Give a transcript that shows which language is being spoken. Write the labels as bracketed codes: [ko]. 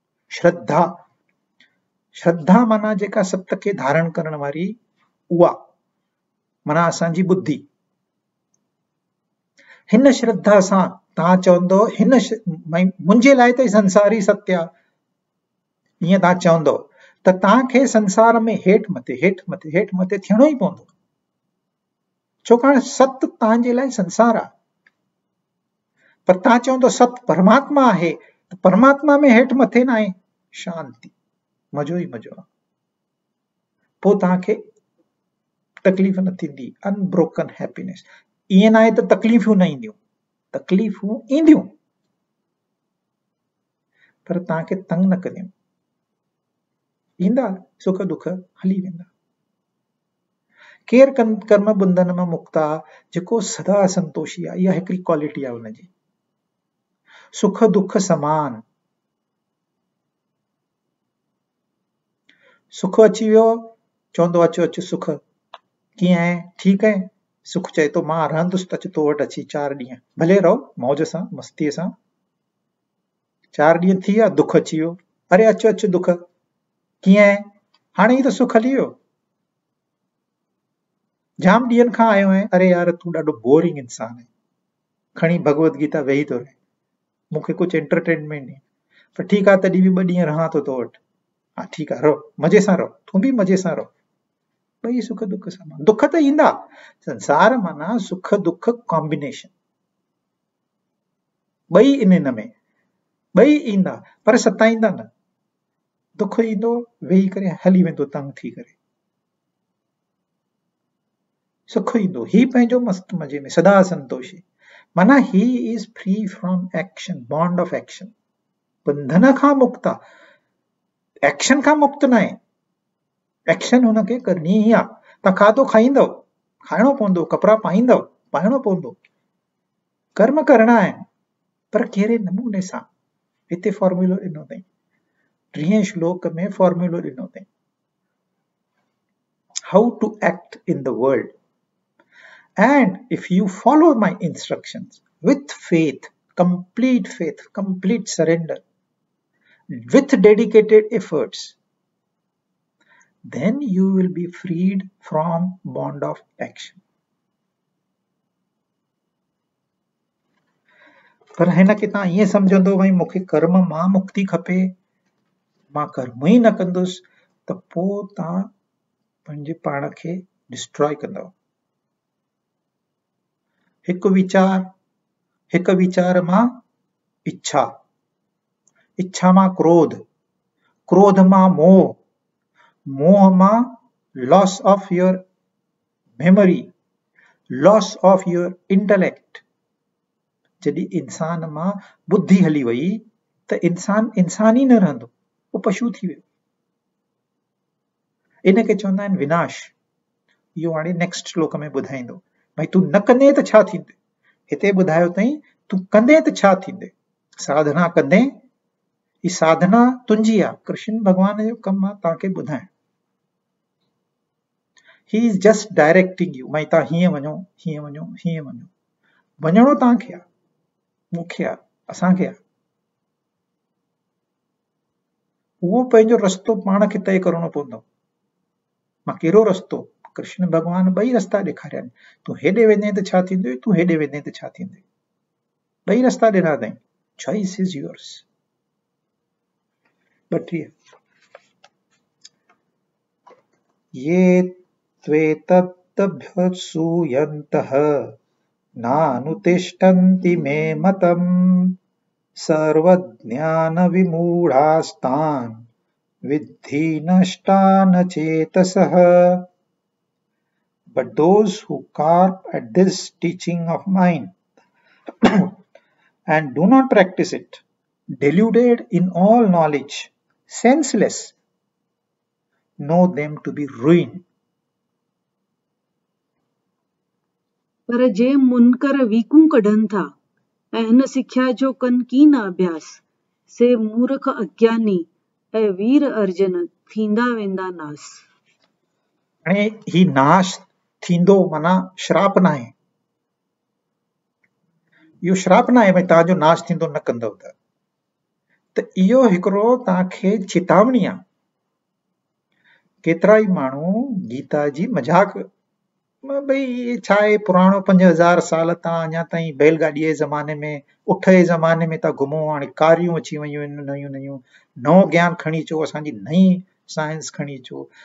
[sd] श्रद्धा, श्रद्धा माना जेका सत खे धारण करण वारी, उहा माना असांजी बुद्धि। हिन श्रद्धा सां तव्हां चवंदो हिन मुंहिंजे लाइ त संसार ई सत्य आहे, ईअं तव्हां चवंदो त तव्हांखे संसार में हेठि मथे हेठि मथे हेठि मथे थियणो ई पवंदो। छाकाणि सत्य तव्हांजे लाइ संसार आहे। पर तव्हां चवंदो सत्य परमात्मा आहे, त परमात्मा में हेठि मथे न आहे, शांति, मज़ो ई मज़ो आहे। पोइ तव्हांखे तकलीफ़ न थींदी, [en] Unbroken happiness. [sd] ईअं न आहे त तकलीफ़ूं न ईंदियूं, तकलीफ़ूं ईंदियूं पर तव्हांखे तंग न कंदियूं। ईंदा सुख दुख, हली वेंदा। केर कर्म बंधन मां मुक्त आहे? जेको सदा संतोषी आहे। इहा हिकिड़ी क्वालिटी आहे हुनजी। सुख दुख समान। सुख अची वियो, चवंदो अचो अचो सुख, कीअं आहे? ठीकु आहे। सुख चए थो मां रहंदुसि त तो वटि अची 4 ॾींहं, भले रहो मौज सां मस्तीअ सां। 4 ॾींहं थी विया, दुख अची वियो। अरे अचो अचो दुख, कीअं आहे? हाणे ई त सुख हली वियो। जाम ॾींहंनि खां आयो आहियां, अरे यार तूं ॾाढो बोरिंग इंसान आहे, खणी भगवत गीता वेही थो रहे, मूंखे कुझु एंटरटेनमेंट नहीं। पर ठीकु आहे, तॾहिं बि 2 ॾींहं रहां थो तो वटि। हा ठीकु आहे, रहो मज़े सां रहो, तूं बि मज़े सां रहो। ॿई सुख दुख समान। दुख त ईंदा, संसार माना सुख दुख कॉम्बिनेशन, ॿई इन में, ॿई ईंदा पर सताईंदा न। दुख ईंदो वेही करे हली वेंदो तंग थी करे, सुख ईंदो ही पंहिंजो मस्त मज़े में सदा संतोषी। माना [en] He is free from action, bond of action. [sd] बंधन खां मुक्त आहे, एक्शन खां मुक्त न आहे। एक्शन हुनखे करणी ई आहे। तव्हां खाधो खाईंदव, खाइणो पवंदो, कपिड़ा पाईंदव, पाइणो पवंदो, कर्म करणा आहिनि, पर कहिड़े नमूने सां। हिते फॉर्मूलो ॾिनो अथई, 3 श्लोक में फॉर्मूलो ॾिनो अथई, [en] How to act in the world. And if you follow my instructions with faith, complete surrender, with dedicated efforts, then you will be freed from bond of action. [sd] पर हिन खे तव्हां ईअं सम्झंदो भई मूंखे कर्म मां मुक्ति खपे, मां कर्म ई न कंदुसि, त पोइ तव्हां पंहिंजे पाण खे डिस्ट्रॉय कंदव। हिकु विचार मां इच्छा, इच्छा मां क्रोध, क्रोध मां मोह, मोह मां [en] Loss of your memory, loss of your intellect. [sd] जॾहिं इंसान मां बुद्धि हली वई त इंसान ई न रहंदो, वो पशु थी वियो। इनखे चवंदा आहिनि विनाश। इहो हाणे नेक्स्ट श्लोक में ॿुधाईंदो भई तूं न कंदे त छा थींदे। हिते ॿुधायो अथई तूं कंदे त छा थींदे, साधना कंदे। ही साधना तुंहिंजी आहे, कृष्ण भगवान जो कमु आहे तव्हांखे ॿुधाइण। [en] he is just directing you, [sd] भई तव्हां हीअं वञो, हीअं वञो, हीअं वञो। वञणो तव्हांखे आहे, मूंखे आहे, असांखे आहे। उहो पंहिंजो रस्तो पाण खे तय करणो पवंदो। मां कहिड़ो रस्तो, कृष्ण भगवान ॿई रस्ता ॾेखारिया आहिनि। तूं हेॾे वेंदे त छा थींदो, तूं हेॾे वेंदे त छा थींदे। ॿई रस्ता ॾिना अथई, [en] Choice is yours. [sa] 32 ये त्वेतदभ्यसूयन्तः नानुतिष्ठन्ति मे मतम् सर्वज्ञानविमूढास्तान् विद्धि नष्टान चेतसः। [en] But those who carp at this teaching of mine and do not practice it, deluded in all knowledge, senseless, know them to be ruined. [sd] पर जे मुनकर वीकूं कढनि था ऐं हिन सिख्या जो कनि कीन अभ्यास, से मूर्ख अज्ञानी ऐं वीर अर्जुन थींदा वेंदा नास। हाणे ही नाश थींदो माना श्राप न आहे। इहो श्राप न आहे भई तव्हांजो नाश थींदो न कंदव त इहो हिकिड़ो तव्हांखे चेतावनी आहे। केतिरा ई माण्हू गीता जी मजाक, भई छा आहे पुराणो 5000 साल तव्हां अञा ताईं बैलगाॾीअ जे ज़माने में, उठ जे ज़माने में था घुमो। हाणे कारियूं अची वयूं आहिनि नयूं नयूं, नओं ज्ञान खणी अचो, असांजी नई साइंस खणी अचो।